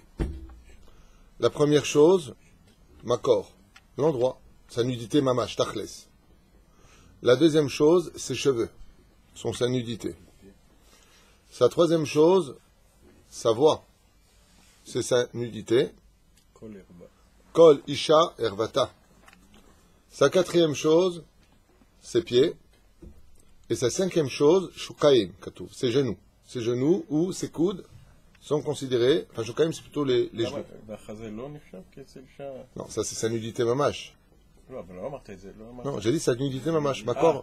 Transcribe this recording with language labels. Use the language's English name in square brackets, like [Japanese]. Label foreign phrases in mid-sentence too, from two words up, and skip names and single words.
[French] La première chose, makor, l'endroit, sa nudité mamash, tachles. La deuxième chose, ses cheveux, sont sa nudité. Sa troisième chose, sa voix, c'est sa nudité. [Hebrew] קול אשה ערוה. [French] Sa quatrième chose, ses pieds. Et sa cinquième chose, [Hebrew] שוקיים, כתף, [French] ses genoux. Ses genoux ou ses coudes sont considérés, enfin shukaim c'est plutôt les genoux. Non, ça c'est sa nudité mamash. Non, j'ai dit sa nudité mamash, makor.